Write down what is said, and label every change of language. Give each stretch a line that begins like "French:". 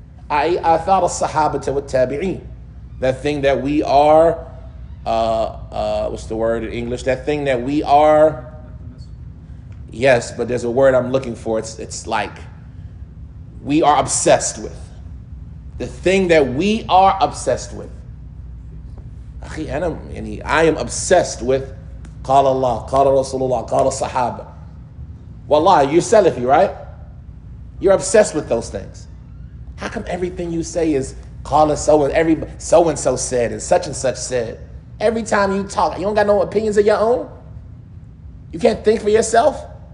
Arabic: أي آثار الصحابة والتابعين.
English: That thing that we are, what's the word in English? That thing that we are, yes, but there's a word I'm looking for. It's like we are obsessed with. The thing that we are obsessed with. I am obsessed with
Arabic: قال الله, قال رسول الله, قال الصحابة.
English: Wallah, you're Salafi, right? You're obsessed with those things. How come everything you say is call us so-and-so said and such said? Every time you talk, you don't got no opinions of your own? You can't think for yourself?